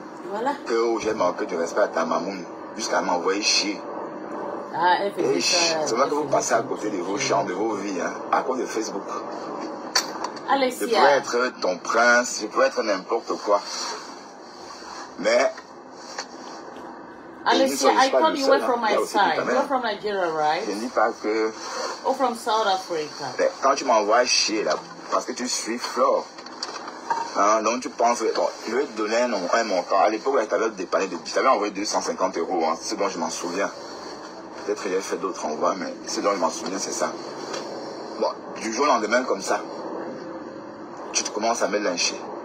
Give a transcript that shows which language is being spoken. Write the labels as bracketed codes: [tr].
[fr] Voilà. Que j'ai manqué de respect à ta mamoune, jusqu'à m'envoyer chier. Ah, elle faisait ça. C'est vrai que vous passez à côté de vos champs, de vos vies, hein, à cause de Facebook. Alessia. Je pourrais être ton prince, je pourrais être n'importe quoi. Mais... [en] Alessia, I thought you were from my side. You're from Nigeria, right? [fr] Je ne dis pas que... [en] Or from South Africa. [fr] Mais quand tu m'envoies chier là, parce que tu suis Flore, hein, donc tu penses... Bon, je vais te donner un montant. À l'époque, je t'avais dépanné de... Je t'avais envoyé 250 €, hein, ce dont je m'en souviens. Peut-être que j'ai fait d'autres envois, mais ce dont je m'en souviens, c'est ça. Bon, du jour au lendemain, comme ça, tu te commences à me lyncher.